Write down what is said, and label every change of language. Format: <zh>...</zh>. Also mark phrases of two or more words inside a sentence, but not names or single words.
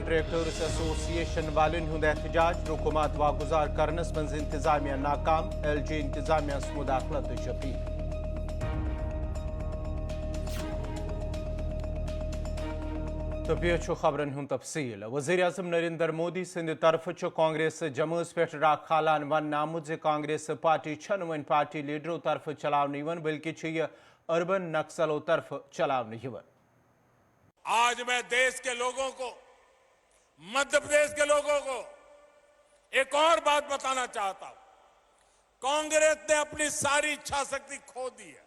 <en>contractors association</en> <ks>वालन हुंद एहतजाज हुकूमत वागुजार करनस मंज इंतजामिया नाकाम LG इंतजामिया मुदाखलत अपील। तो पे खबरन हुंद तफसील। वज़ीर आज़म नरेंद्र मोदी सिंध तरफ कांग्रेस जमूस पे राख खालान वन आमुत जे कांग्रेस पार्टी छन वन पार्टी लीडरों तरफ चलावन यवन बल्कि यह अर्बन नक्सलों तरफ चलावन यवन।</ks> <hi>आज मैं देश के लोगों को, मध्य प्रदेश के लोगों को एक और बात बताना चाहता हूं। कांग्रेस ने अपनी सारी इच्छा शक्ति खो दी है।</hi>